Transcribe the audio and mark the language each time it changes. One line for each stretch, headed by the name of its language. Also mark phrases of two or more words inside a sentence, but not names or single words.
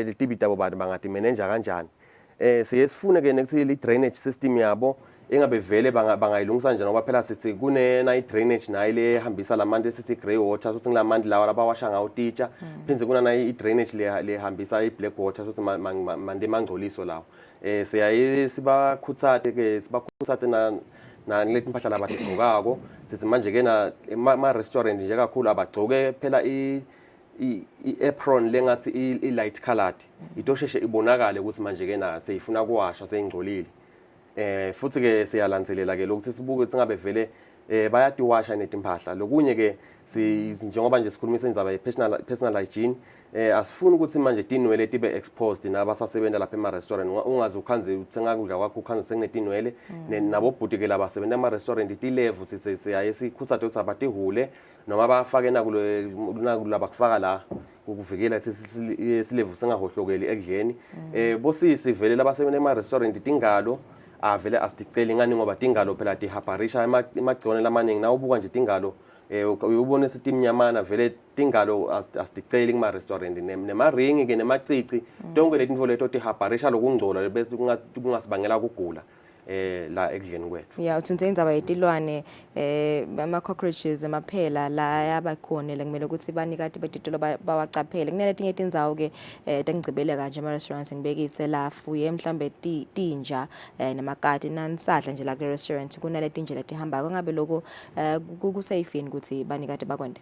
Swati: litibita abo bantu bangati manager kanjani siye sifune ke nekuthi li
English: drainage system
Swati: yabo engabe vele bangayilungisa njani ngoba phela sithi kunena i drainage nayo le ehambisa lamanti esithi
English: grey water
Swati: sothi ngilamanti lawa labawasha ngawo teacher phinze kunana i drainage le hambisa i
English: black water
Swati: sothi mande mangcoliso lawo siyaye sibakhuthathe ke sibakhuthathe na leti mpahla labatigqokako sithi manje ke na ma restaurant nje kakhulu abagcoke phela i-apron lengathi i-
English: light colored
Swati: itosheshe ibonakale ukuthi manje ke na seyifuna kuwasha seyingcolile futhi ke siyalandzelela ke lokuthi sibuke ukuthi ngabe vele bayatiwasha netimpahla lokunye ke njengoba nje sikhulumisa indaba ye-
English: personal hygiene
Swati: asifuni ukuthi manje tinwele tibe exposed nabasasebenza lapha ema-restaurant ungaze ukhanze uthenga kudla kwakho ukhanze sekunetinwele nabobhuti ke labasebenza ema-restaurant tilevu siyaye sikhuthathe ukuthi abatihule noma bafake nakulaba kufaka la ukuvikela silevu singahohlokeli ekudleni bosisi vele labasebenza ema-restaurant tingalo vele asiticeli ngani ngoba tingalo phela tihaparisha emagciwane lamaningi na ubuka nje tingalo uyubona isithi imnyamana vele tingalo asiticeli kuma-restaurant nemaringi ke nemacici tonke letinto leto tihaparisha lokungcola bese kungasibangela kugula la ekudleni kwethu ya uthinthe indzaba yetilwane ama-cockroaches amaphela la yabakhona kumele ukuthi banikati betitolo bawacaphele kuneletinye tindzawo ke tengicibeleka nje ama-restaurants ngibekise la fuye mhlambe tinja namakati nansahla nje la kule restaurant kunaletinje letihamba kungabe lokho kusafe yini ukuthi banikati bakwende